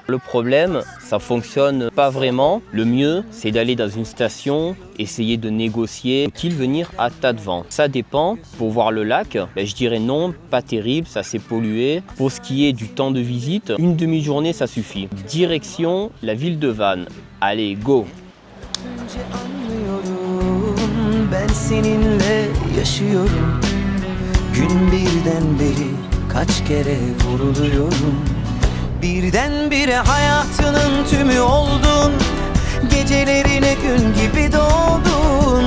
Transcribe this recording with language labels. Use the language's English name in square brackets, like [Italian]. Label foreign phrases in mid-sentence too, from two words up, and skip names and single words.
[French] Le problème, ça fonctionne pas vraiment. Le mieux, c'est d'aller dans une station, essayer de négocier. Faut-il venir à Tadvan? Ça dépend. Pour voir le lac, je dirais non, pas terrible, ça s'est pollué. Pour ce qui est du temps de visite, une demi-journée, ça suffit. Direction la ville de Vannes. Allez, go! [Turkish] Önce anlıyorum, ben seninle yaşıyorum. Gün birden beri kaç kere vuruluyorum. Birdenbire hayatının tümü oldun. Gecelerine gün gibi doğdun.